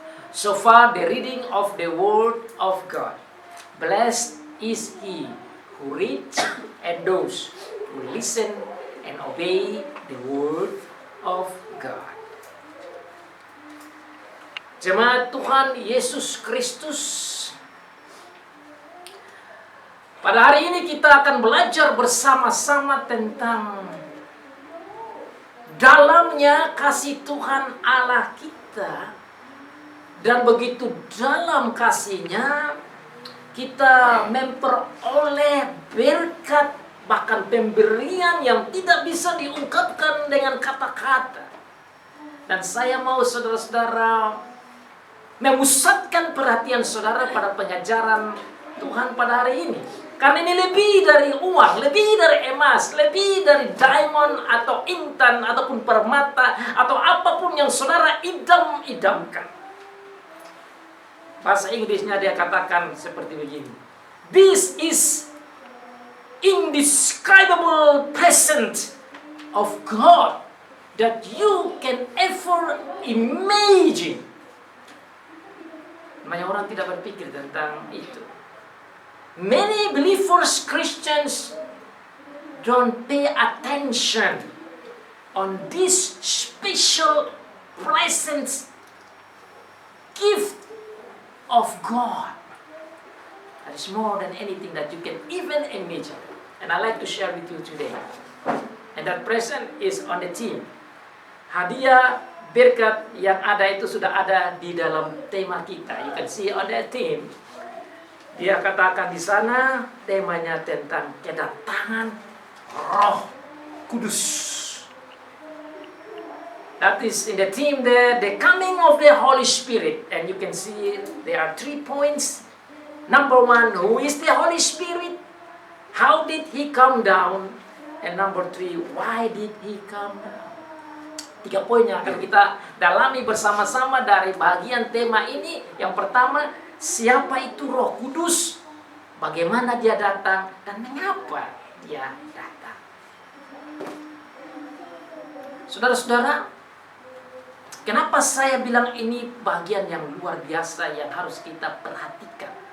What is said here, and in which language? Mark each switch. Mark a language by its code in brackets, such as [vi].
[en] So far the reading of the word of God. Blessed is he who reads and those who listen and obey the word of God. [id] Jemaat Tuhan Yesus Kristus, pada hari ini kita akan belajar bersama-sama tentang dalamnya kasih Tuhan Allah kita. Dan begitu dalam kasih-Nya, kita memperoleh berkat, bahkan pemberian yang tidak bisa diungkapkan dengan kata-kata. Dan saya mau saudara-saudara memusatkan perhatian saudara pada pengajaran Tuhan pada hari ini. Karena ini lebih dari uang, lebih dari emas, lebih dari diamond atau intan ataupun permata atau apapun yang saudara idam-idamkan. Bahasa Inggrisnya dia katakan seperti begini. [en] This is indescribable present of God that you can ever imagine. [id] Banyak orang tidak berpikir tentang itu. [en] Many believers, Christians, don't pay attention on this special presence, gift of God. That is more than anything that you can even imagine. And I like to share with you today. And that present is on the team. [id] Hadiah berkat yang ada itu sudah ada di dalam tema kita. [en] You can see on the team. [id] Dia katakan di sana temanya tentang kedatangan Roh Kudus. [en] That is in the theme there, the coming of the Holy Spirit. And you can see there are 3 points. Number 1, who is the Holy Spirit? How did He come down? And number 3, why did He come down? [id] 3 poin yang akan kita dalami bersama-sama dari bagian tema ini. Yang pertama, siapa itu Roh Kudus? Bagaimana dia datang? Dan mengapa dia datang? Saudara-saudara, kenapa saya bilang ini bagian yang luar biasa yang harus kita perhatikan?